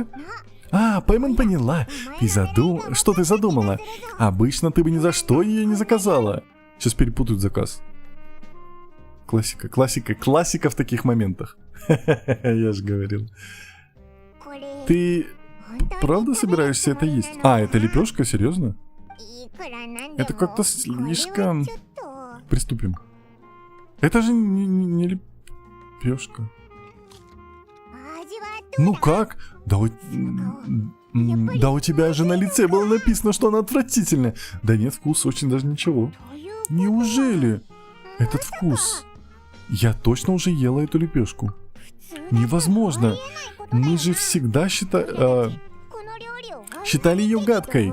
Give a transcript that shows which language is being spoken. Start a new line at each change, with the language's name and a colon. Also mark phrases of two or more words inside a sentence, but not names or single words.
Russian: Паймон поняла. Что ты задумала? Обычно ты бы ни за что ее не заказала. Сейчас перепутают заказ. Классика в таких моментах. Я же говорил.
Japanese: これ
Russian: Ты правда собираешься это есть? А, это лепешка? Серьезно?
Japanese: いくらなんでも
Russian: Это как-то
Japanese: これは
Russian: слишком...
Japanese: ちょっと
Russian: Приступим. Это же не лепешка.
Japanese: 味はどう
Russian: Ну как? Да у тебя же на лице было написано, что она отвратительная. Да нет, вкус очень даже ничего.
Japanese: という
Russian: Неужели? Этот вкус. Я точно уже ела эту лепешку. Невозможно. Мы же всегда считали ее гадкой.